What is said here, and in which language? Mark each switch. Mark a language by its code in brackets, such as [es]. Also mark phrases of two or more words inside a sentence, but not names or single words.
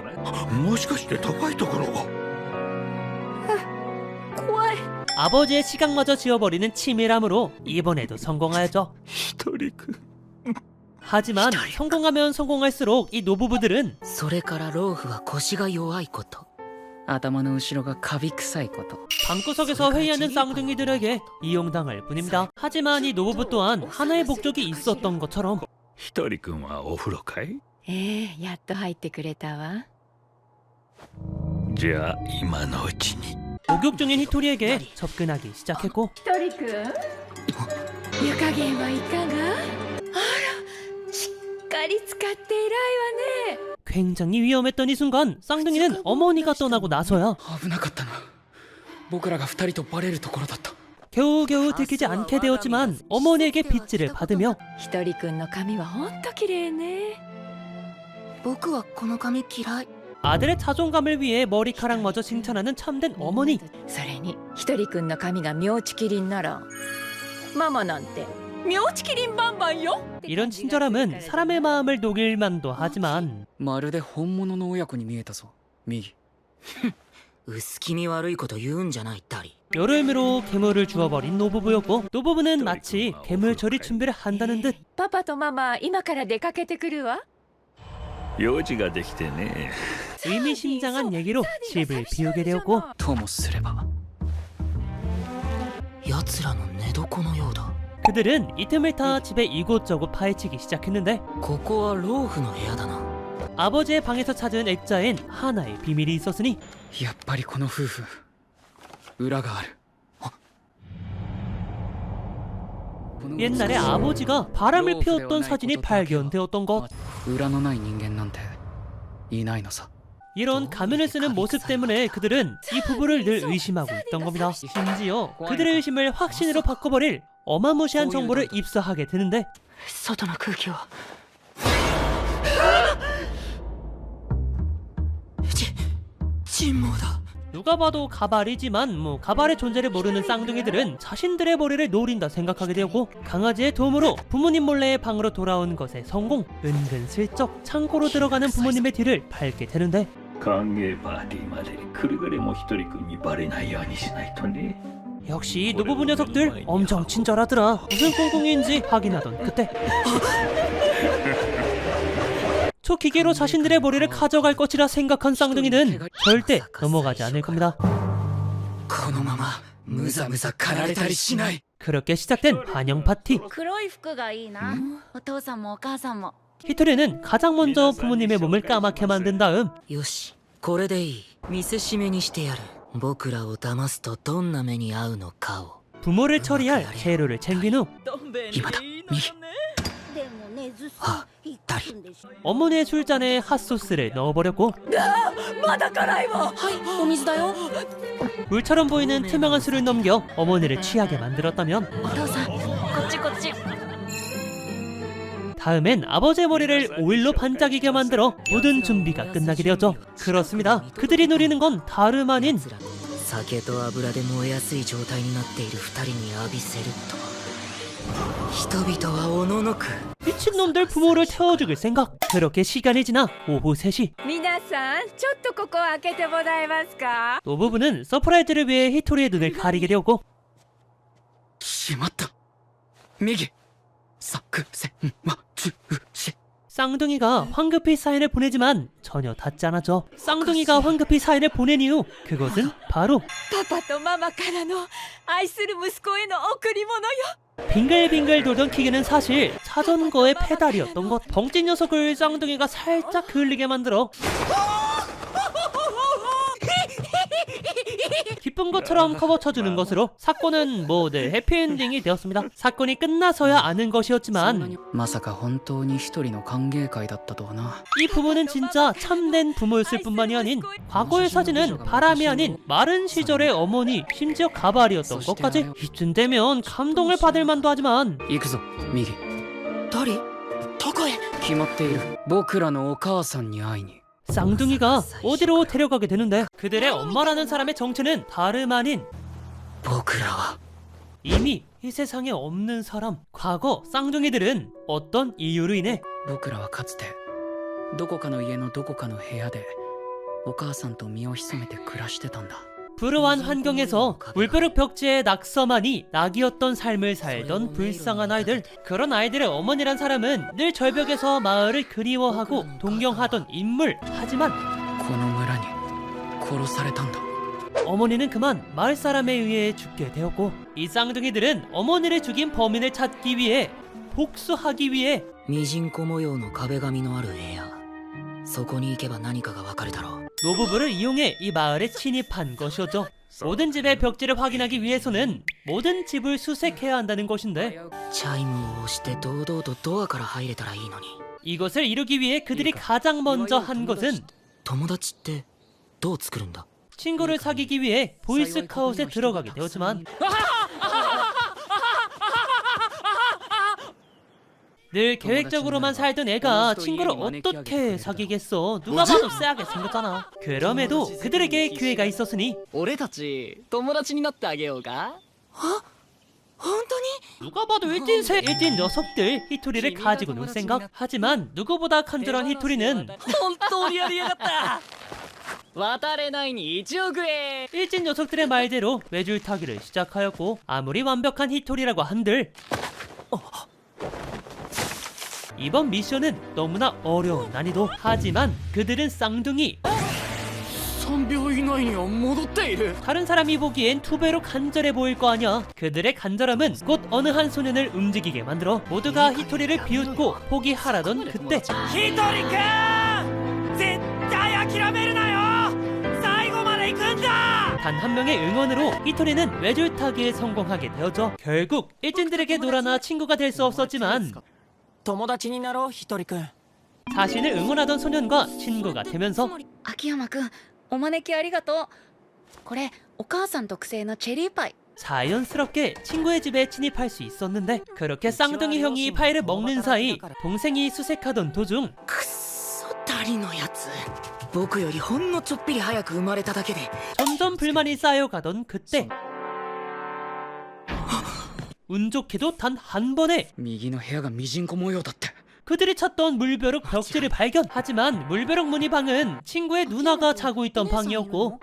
[ja] もしかして高いところが。怖い [ko] 아버지의 시각마저 지워버리는 치밀함으로 이번에도 성공하였죠. [ja] ひとりくん。 [ko] 하지만 성공하면 성공할수록 이 노부부들은 [ja] それから老夫は腰が弱いこと頭の後ろがカビ臭いこと [ko] 방구석에서 회의하는 쌍둥이들에게 이용당할 뿐입니다. 하지만 이 노부부 또한 하나의 목적이 있었던 것처럼 [ja] ひとりくんはお風呂かい？やっと入ってくれたわじゃあ今のうちに [ko] 목욕 중인 히토리에게 접근하기 시작했고 [ja] ひとりくん湯加減はいかが？あら、しっかり使って偉いわね。 [ko] 굉장히 위험했던 이 순간 쌍둥이는 어머니가 떠나고 나서야 [ja] 危なかったな。僕らが二人とバレるところだった。 [ko] 겨우겨우 들키지 않게 되었지만 어머니에게 빗질을 받으며 [ja] ひとりくんの髪はほんと綺麗ね。僕はこの髪嫌い。 [ko] 아들의 자존감을 위해 머리카락마저 칭찬하는 참된 어머니. [ja] それにひとりくんの髪が妙ちきりんならママなんて妙ちきりんバンバンよ。 [ko] 이런 친절함은 사람의 마음을 녹일 만도 하지만 [ja] まるで本物の親子に見えたぞ。右。薄気味悪いこと言うんじゃないダリ。 [ko] 여러 의미로 괴물을 주워버린 노부부였고 노부부는 마치 괴물 처리 준비를 한다는 듯 [ja] パパとママ今から出かけてくるわ。用事ができてね [ko] 의미심장한 얘기로 집을 비우게 되었고 [ja] ともすれば。奴らの寝床のようだ。 [ko] 그들은 이 틈을 타 집에 이곳저곳 파헤치기 시작했는데 [ja] ここは老夫の部屋だな。 [ko] 아버지의 방에서 찾은 액자엔 하나의 비밀이 있었으니 [ja] やっぱりこの夫婦裏がある。 [ko] 옛날에 아버지가 바람을 피웠던 사진이 발견되었던 것. [ja] 裏のない人間なんていないのさ。 [ko] 이런 가면을 쓰는 모습 때문에 그들은 이 부부를 늘 의심하고 있던 겁니다. 심지어 그들의 의심을 확신으로 바꿔버릴 어마무시한 정보를 입수하게 되는데 [ja] 外の空気は沈黙だ。 [ko] 누가 봐도 가발이지만 가발의 존재를 모르는 쌍둥이들은 자신들의 머리를 노린다 생각하게 되었고 강아지의 도움으로 부모님 몰래 방으로 돌아온 것에 성공. 은근슬쩍 창고로 들어가는 부모님의 뒤를 밟게 되는데 [ja] 歓迎パーティーまでくれぐれもひとりくんにバレないようにしないとね [ko] 역시 노부부 녀석들 엄청 친절하더라. 무슨 꿍꿍이인지 확인하던 그때 초기계로 자신들의 머리를 가져갈 것이라 생각한 쌍둥이는 절대 넘어가지 않을 겁니다. [ja] このままむざむざ狩られたりしない。 [ko] 그렇게 시작된 환영 파티. [ja] 黒い服がいいな。お父さんもお母さんも。 [ko] 히토리는 가장 먼저 부모님의 몸을 까맣게 만든 다음 [ja] よし、これでいい。見せしめにしてやる。僕らを騙すとどんな目に遭うのかを。 [ko] 부모를 처리할 재료를 챙긴 후 [ja] 今だ。右。あ、ダリ。 [ko] 어머니의 술잔에 핫소스를 넣어버렸고 [ja] まだ辛いわ。お水だよ。 [ko] 물처럼 보이는 투명한 술을 넘겨 어머니를 취하게 만들었다면 [ja] お父さん、こっちこっち。 [ko] 다음엔 아버지의 머리를 오일로 반짝이게 만들어 모든 준비가 끝나게 되었죠. 그렇습니다. 그들이 노리는 건 다름 아닌 [ja] 酒と油で燃えやすい状態になっている二人に浴びせると人々はおののく [ko] 미친놈들 부모를 태워 죽일 생각. 그렇게 시간이 지나 오후 3시 [ja] 皆さん、ちょっとここ開けてもらえますか？ [ko] 노부부는 서프라이즈를 위해 히토리의 눈을 가리게 되었고 [ja] しまった。右。作戦は中止。 [ko] 쌍둥이가 황급히 사인을 보내지만 전혀 닿지 않았죠. 쌍둥이가 황급히 사인을 보낸 이유 그것은 바로 [ja] パパとママからの愛する息子への贈り物よ。 [ko] 빙글빙글 돌던 기계는 사실 자전거의 페달이었던 것. 덩찐 녀석을 쌍둥이가 살짝 그을리게 만들어 기쁜 것처럼 커버쳐주는 것으로 사건은 늘 해피엔딩이 되었습니다. 사건이 끝나서야 아는 것이었지만 [ja] まさか本当に一人の歓迎会だったとはな。 [ko] 이 부모는 진짜 참된 부모였을 뿐만이 아닌 과거의 사진은 바람이 아닌 마른 시절의 어머니 심지어 가발이었던 것까지. 이쯤 되면 감동을 받을 만도 하지만 [ja] 行くぞ。右。ダリ、どこへ？決まっている。僕らのお母さんに会いに。 [ko] 쌍둥이가 어디로 데려가게 되는데 그들의 엄마라는 사람의 정체는 다름 아닌 [ja] 僕らは [ko] 이미 이 세상에 없는 사람. 과거 쌍둥이들은 어떤 이유로 인해 [ja] 僕らはかつてどこかの家のどこかの部屋でお母さんと身を潜めて暮らしてたんだ。 [ko] 불우한 환경에서 물벼룩 벽지에 낙서만이 낙이었던 삶을 살던 불쌍한 아이들. 그런 아이들의 어머니란 사람은 늘 절벽에서 마을을 그리워하고 동경하던 인물. 하지만 [ja] この村に殺されたんだ。 [ko] 어머니는 그만 마을 사람에 의해 죽게 되었고 이 쌍둥이들은 어머니를 죽인 범인을 찾기 위해 복수하기 위해 [ja] ミジンコ模様の壁紙のある部屋。そこに行けば何かがわかるだろう。 [ko] 노부부를 이용해 이 마을에 침입한 것이었죠. 모든 집의 벽지를 확인하기 위해서는 모든 집을 수색해야 한다는 것인데 [ja] チャイムを押して堂々とドアから入れたらいいのに [ko] 이것을 이루기 위해 그들이 가장 먼저 한 것은 [ja] 友達ってどう作るんだ [ko] 친구를 사귀기 위해 보이스카웃에 들어가게 되었지만 늘 계획적으로만 살던 애가 친구를 어떻게 사귀겠어. 누가 봐도 쎄하게 생겼잖아. 그럼에도 그들에게 기회가 있었으니 [ja] 俺たち友達になってあげようか本当に [ko] 누가 봐도 일진 녀석들 히토리를 가지고 놀 생각. 하지만 누구보다 간절한 히토리는 [ja] 本当にやりやがった渡れないに1億円 [ko] 일진 녀석들의 말대로 외줄타기를 시작하였고 아무리 완벽한 히토리라고 한들 이번 미션은 너무나 어려운 난이도. 하지만 그들은 쌍둥이. [ja] 3 秒以内には戻っている [ko] 다른 사람이 보기엔 2배로 간절해 보일 거 아니야. 그들의 간절함은 곧 어느 한 소년을 움직이게 만들어 모두가 히토리를 비웃고 포기하라던 그때 히토리君! [ja] 絶対諦めるなよ! 最後まで行くんだ! [ko] 단 한 명의 응원으로 히토리는 외줄타기에 성공하게 되었죠. 결국 일진들에게 놀아나 친구가 될 수 없었지만 [ja] 友達になろうひとりくん [ko] 자신을 응원하던 소년과 친구가 되면서 [ja] 秋山くんお招きありがとうこれお母さん特製のチェリーパイ [ko] 자연스럽게 친구의 집에 침입할 수 있었는데 그렇게 쌍둥이 형이 파이를 먹는 사이 동생이 수색하던 도중 [ja] くっそダリのやつ僕よりほんのちょっぴり早く生まれただけで [ko] 점점 불만이 쌓여가던 그때 운 좋게도 단 한 번에 [ja] 右の部屋がミジンコ模様だって [ko] 그들이 찾던 물벼룩 벽지를 발견. 하지만 물벼룩 무늬 방은 친구의 누나가 자고 있던 방이었고